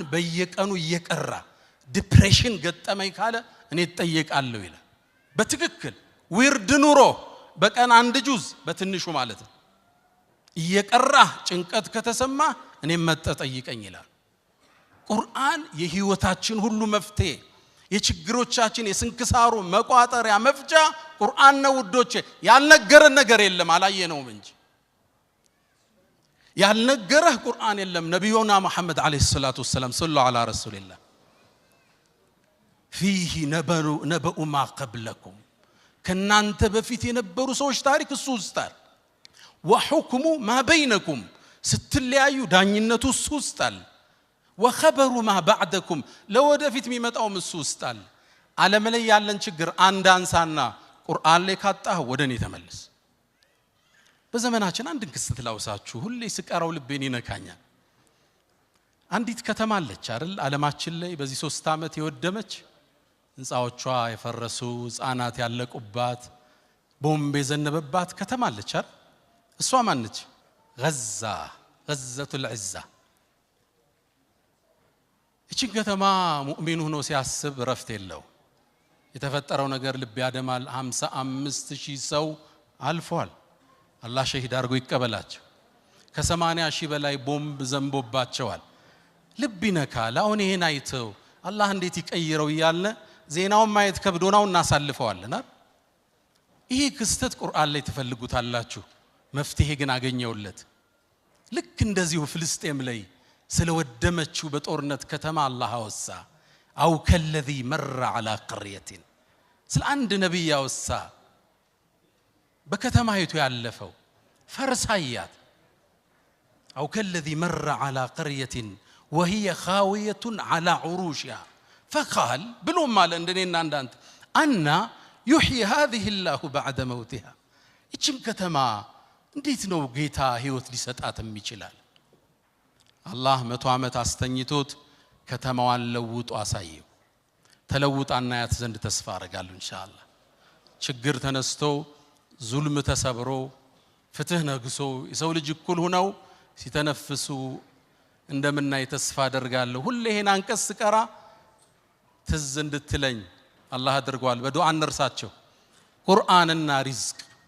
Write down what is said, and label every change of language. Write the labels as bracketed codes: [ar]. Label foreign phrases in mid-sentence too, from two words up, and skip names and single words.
[am] በየቀኑ እየቀራ ዲፕሬሽን ገጠመኝ ካለ እኔ እጠየቃለሁ ይላል። በትክክል ዊርድ ኑሮ በቀን አንድ ጁዝ በትንሹ ማለት ነው እየቀራ ጭንቀት ከተሰማ እኔ መጠጠይቀኝ ይላል። ቁርአን የህይወታችን ሁሉ መፍትሄ፣ የችግሮቻችን የስንክሳሩ መቋጠሪያ መፍጃ ቁርአን ነው ውዶቼ። ያልነገረን ነገር የለም አላየነውም እንጂ ያልነገረህ ቁርአን የለም። ነብዩና መሐመድ [ar] عليه الصلاة والسلام صلى الله على رسول الله فيه نبأ ما قبلكم [am] ከናንተ በፊት የነበሩ ሰዎች ታሪክ እሱ ውስጣል። [ar] وحكم ما بينكم [am] ስትለያዩ ዳኝነቱ እሱ ውስጣል። [ar] وخبر ما بعدكم [am] ለወደፊት የሚመጣው እሱ ውስጣል። ዓለም ላይ ያለን ችግር አንድ አንሳና ቁርአን ላይ ካጣህ ወደኔ ተመለስ። በዘመናችን አንድ ክስተት ላውሳችሁ፣ ሁሌ ስቀራው ልቤን ይነካኛል። አንዲት ከተማ አለች አይደል ዓለማችን ላይ በዚህ 3 ዓመት የወደመች ህንጻዎቿ የፈረሱ ህፃናት ያለቁባት ቦምብ የዘነበባት ከተማ አለች አይደል? እሷ ማን ነች? [ar] غزة العزة። [am] እቺ ከተማ ሙእሚን ሆኖ ሲያስብ ረፍት የለው። የተፈጠረው ነገር ልብ ያደማል። 55,000 ሰው አልፏል። አላህ ሸሂድ አድርጎ ይቀበላቸው። ከ80,000 በላይ ቦምብ ዘንቦባቸዋል። ልብ ይነካል። አሁን ይሄን አይተው አላህ እንዴት ይቀይረው ይያልነ ዜናውን ማየት ከብዶናው እናሳልፈዋልና ይሄ ክስተት ቁርአን ላይ ተፈልጉታላችሁ። መፍትሄ ግን አገኘውለት። ልክ እንደዚሁ ፍልስጤም ላይ ስለወደመችው በጦርነት ከተማ አላህ አወሳ። [ar] أو كالذي مر على قرية [am] ስለ አንድ ነብይ አወሳ። በከተማይቱ ያለፈው ፈርሳያት [ar] أو كالذي مر على قرية وهي خاوية على عروشها فقال بلوم مال [am] እንደኔና እንዳንተ አና [ar] يحيي هذه الله بعد موتها [am] እቺም ከተማ እንዴት ነው ጌታ ህይወት ሊሰጣትም ይችላል? አላህ 100 ዓመት አስተኝቶት ከተማዋን ለውጦ አሳየው። ተለውጣና ያት ዘንድ ተስፋ አደርጋለሁ ኢንሻአላህ። ችግር ተነስቶ ዙልም ተሰብሮ ፍትህ ነግሶ የሰው ልጅ እኩል ሆነው ሲተነፍሱ እንደምናይ ተስፋ አደርጋለሁ። ሁሌ ይሄን አንቀስ ቀራ ትዝ እንድትለኝ አላህ አድርጓል። በዱዓ እንርሳቸው። ቁርአንና ሪዝቅ